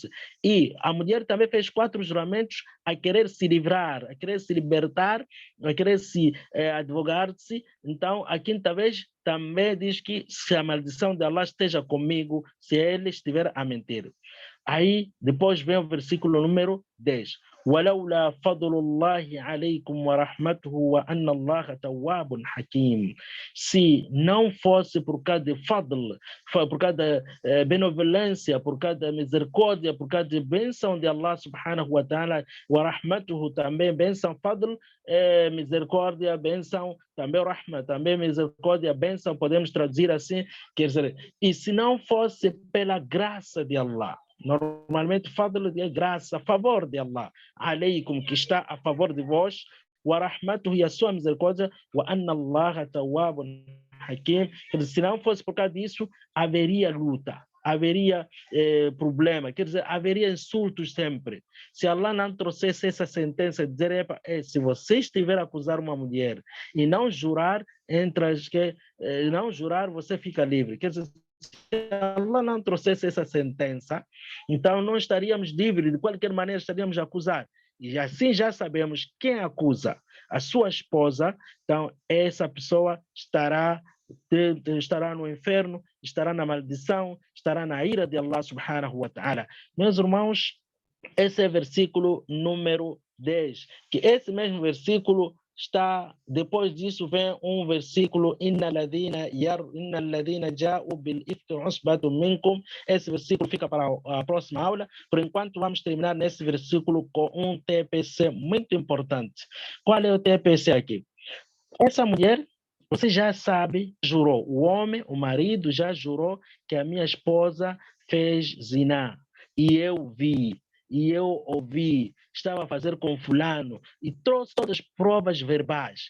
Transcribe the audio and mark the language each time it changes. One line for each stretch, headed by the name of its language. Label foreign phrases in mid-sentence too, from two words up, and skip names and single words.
Portuguese: E a mulher também fez 4 juramentos a querer se livrar, a querer se libertar, a querer se advogar-se. Então, a quinta vez também diz que se a maldição de Allah esteja comigo, se ele estiver a mentir. Aí, depois vem o versículo número 10.
Arabic: ولولا فضل الله عليكم ورحمته وأن الله تواب حكيم.
Portuguese: Se não fosse por causa de fadl, por causa da benevolência, por causa da misericórdia, por causa da bênção de Allah
Arabic: سبحانه وتعالى, ورحمته
Portuguese: também, bênção, fadl, misericórdia, bênção, também rahma, também misericórdia, bênção, podemos traduzir assim, quer dizer, e se não fosse pela graça de Allah, normalmente fadl é graça, a favor de Allah, aleikum, que está a favor de vós,
Arabic: ورحمته,
Portuguese: e a sua misericórdia,
Arabic: وأن الله تواب حكيم.
Portuguese: Se não fosse por causa disso, haveria luta, haveria problema, quer dizer, haveria insultos sempre. Se Allah não trouxesse essa sentença, dizer, se você estiver a acusar uma mulher e não jurar, não jurar, você fica livre. Quer dizer, se Allah não trouxesse essa sentença, então não estaríamos livres, de qualquer maneira estaríamos a acusar. E assim já sabemos quem acusa a sua esposa, então essa pessoa estará no inferno, estará na maldição, estará na ira de Allah
Arabic: سبحانه وتعالى.
Portuguese: Meus irmãos, esse é o versículo número 10, que esse mesmo versículo está, depois disso vem um versículo,
Arabic: إن الذين جاءوا بالإفك عصبة منكم.
Portuguese: Esse versículo fica para a próxima aula. Por enquanto vamos terminar nesse versículo com um TPC muito importante. Qual é o TPC aqui? Essa mulher, você já sabe, jurou, o homem, o marido já jurou que a minha esposa fez ziná, e eu vi, e eu ouvi, estava a fazer com fulano, e trouxe todas as provas verbais.